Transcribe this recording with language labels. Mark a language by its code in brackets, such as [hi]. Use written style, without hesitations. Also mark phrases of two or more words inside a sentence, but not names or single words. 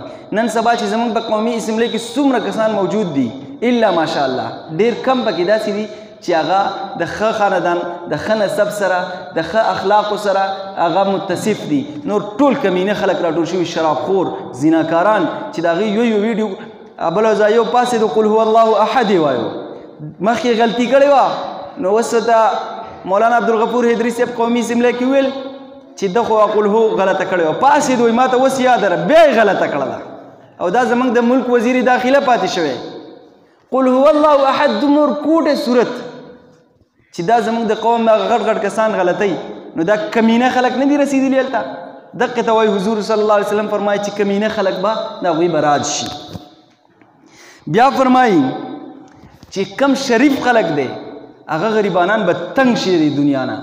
[ps] نن سبا چې زموږ په قومي اسمبلی کې څومره کسان موجود دي [ar] الا ماشاءالله [ps] ډېر کم پکې داسې دي چې هغه د ښه خاندان د ښه نسب سره د ښه اخلاقو سره هغه متصف دي. نور ټول کمینه خلک راټول شوي شرابخور زیناکاران چې د هغې یو ویډیو بله ځای یو پاسېدو [ar] قل هو الله احد [ps] یې وایو مخکې غلطي کړې وه نو اوس ته مولانا عبدالغفور حیدري صاحب قومي اسمبلی کې ویل چې د خو [ar] قل هو [ps] غلطه کړې وه پاسېدو ما ته اوس یاد ده بیا یې غلطه کړله او دا زموږ د ملک وزیر داخله پاتې شوی. [ar] قل هو الله احد [ps] دومره کوټه صورت چې دا زموږ د قوم دا غټ غټ کسان غلطوي نو دا کمینه خلک نه دي رسېدلي هلته. دقې ته وایي حضور [ar] صلی الله علیه وسلم [ps] فرمایي چې کمینه خلک به د هغوی به راج شي. بیا فرمایي چې کم شریف خلک دی هغه غریبانان به تنګ شي د دنیا نه.